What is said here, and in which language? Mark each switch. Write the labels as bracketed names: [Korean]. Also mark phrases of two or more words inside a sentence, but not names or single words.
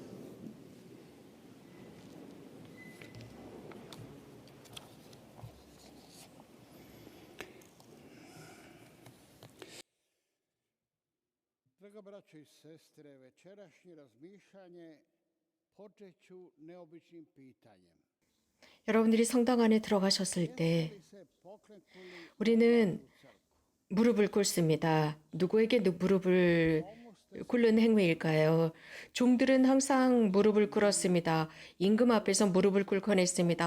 [Croatian] Draga braćo i sestre, večerašnje razmišljanje počet ću neobičnim pitanjem. [Korean] 여러분들이 성당 안에 들어가셨을 때 우리는 무릎을 꿇습니다. 누구에게 무릎을 꿇는 행위일까요? 종들은 항상 무릎을 꿇었습니다. 임금 앞에서 무릎을 꿇곤 했습니다.